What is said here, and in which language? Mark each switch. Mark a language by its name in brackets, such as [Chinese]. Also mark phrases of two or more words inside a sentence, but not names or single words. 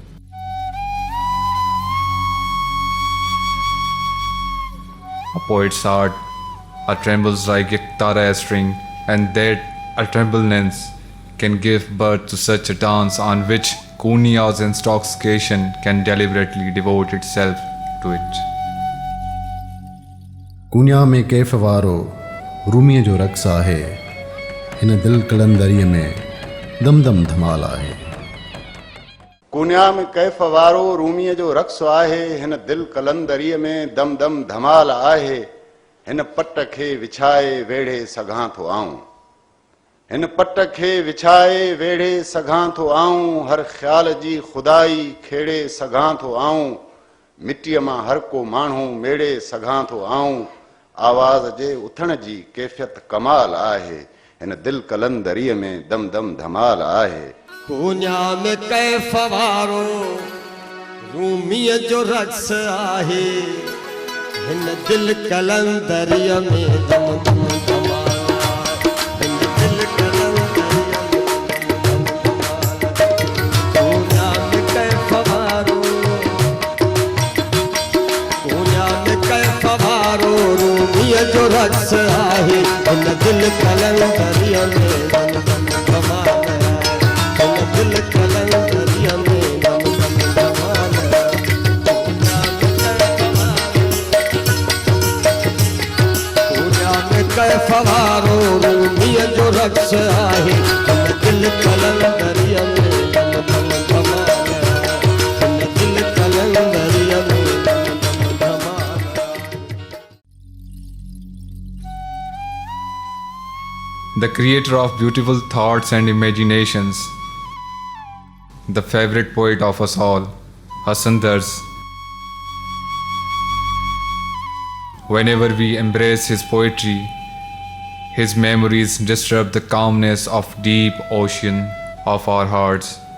[English] A poet's heart trembles like a tara string, and that a trembleness can give birth to such a dance on which Kunia's intoxication can deliberately devote itself to it. [Sindhi] कुनिया में कैफ़ वारो रूमीअ जो रक़्स आहे, हिन दिल कलंदरीअ में दम दम धमाल आहे। कुनिया में कैफ़ वारो रूमीअ जो रक़्स आहे, हिन दिल कलंदरीअ में दम दम धमाल आहे। हिन पट खे विछाए वेढ़े सघां थो आऊं, हिन पट खे विछाए वेढ़े सघां थो आऊं। हर ख़्याल जी खुदाई खेड़े सघां थो आऊं। मिटीअ मां हर को माण्हू मेड़े सघां थो आऊं। आवाज़ जे उथण जी कैफ़ियत कमाल आहे, हिन दिल कलंदरीअ में दम दम धमाल आहे। कुनिया में कैफ़ वारो रूमीअ जो रक़्स आहे, हिन दिल कलंदरीअ में दम दम धमाल। जो रक़्स आहे, हिन दिल कलंदरीअ में दम दम धमाल, हिन दिल कलंदरीअ में दम दम धमाल। कुनिया में कैफ़ वारो रूमीअ जो रक़्स आहे, हिन दिल कलंदरीअ में दम दम धमाल, हिन दिल कलंदरीअ में दम दम धमाल। [English] The creator of beautiful thoughts and imaginations, the favorite poet of us all, Hasan Dars. Whenever we embrace his poetry, his memories disturb the calmness of deep ocean of our hearts.